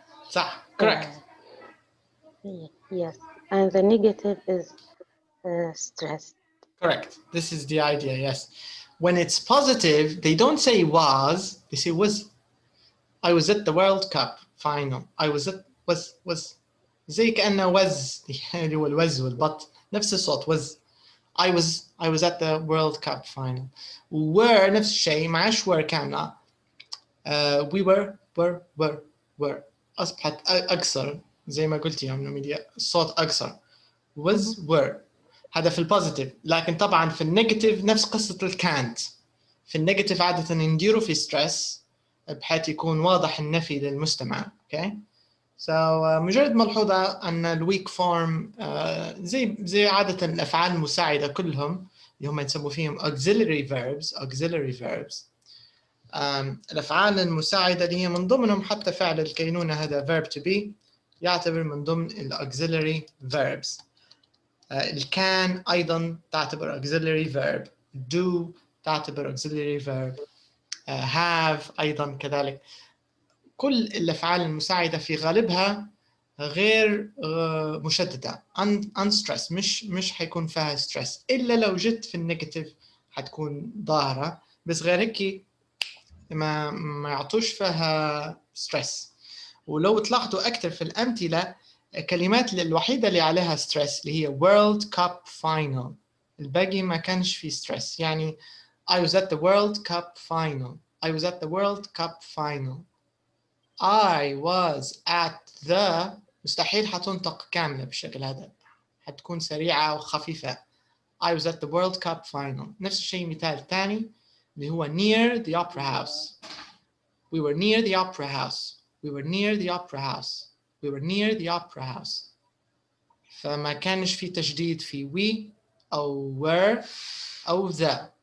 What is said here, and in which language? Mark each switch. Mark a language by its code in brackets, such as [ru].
[ar] صح, [en] correct. Yes, and the negative is stressed. Correct. This is the idea, yes. When it's positive, they don't say was, they say was. I was at the World Cup final. I was at, was. [ar] زي كأنه was, اللي هو الوز والبط. نفس الصوت was. [en] I was at the World Cup final. [ar] Were نفس الشيء معاش were كاملة. [en] We were. [ar] أصبحت أقصر زي ما قلت يا أم ميديا. الصوت أقصر. Was were. هذا في البوزيتيف. لكن طبعا في النيجاتيف نفس قصة الكانت. في النيجاتيف عادة نديره في ستريس بحيث يكون واضح النفي للمستمع. [en] Okay? [ar] So مجرد ملحوظة أن الويك فورم زي عادة الأفعال المساعدة كلهم اللي هم يسموا فيهم auxiliary verbs. الأفعال المساعدة اللي هي من ضمنهم حتى فعل الكينونة هذا verb to be يعتبر من ضمن auxiliary verbs. الكان أيضا تعتبر auxiliary verb. Do تعتبر auxiliary verb. Have أيضا كذلك. كل الأفعال المساعدة في غالبها غير مشددة unstressed مش حيكون فيها stress إلا لو جت في النيجاتيف حتكون ظاهرة بس غير هيك ما يعطوش فيها stress. ولو تلاحظوا أكثر في الأمثلة الكلمات الوحيدة اللي عليها stress اللي هي World Cup Final. الباقي ما كانش في stress. [en] يعني I was at the World Cup Final. I was at the World Cup Final. I was at the [ar] مستحيل حتنطق كاملة بالشكل هذا. حتكون سريعة وخفيفة. [en] I was at the World Cup Final. [ar] نفس الشيء مثال ثاني اللي هو [en] near the Opera House. We were near the Opera House. We were near the Opera House. We were near the Opera House. [ar] فما كانش في تشديد في we أو were أو the.